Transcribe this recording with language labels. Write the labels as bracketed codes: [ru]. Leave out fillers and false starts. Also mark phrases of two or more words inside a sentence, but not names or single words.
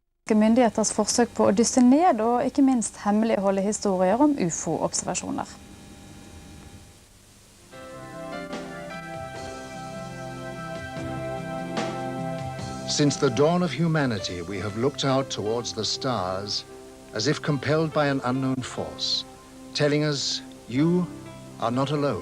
[no] norske myndigheters forsøk på å dysse ned og ikke minst hemmeligholde historier om UFO-observasjoner. [en] Since the dawn of humanity, we have looked out towards the stars as if compelled by an unknown force, telling us, you are not alone.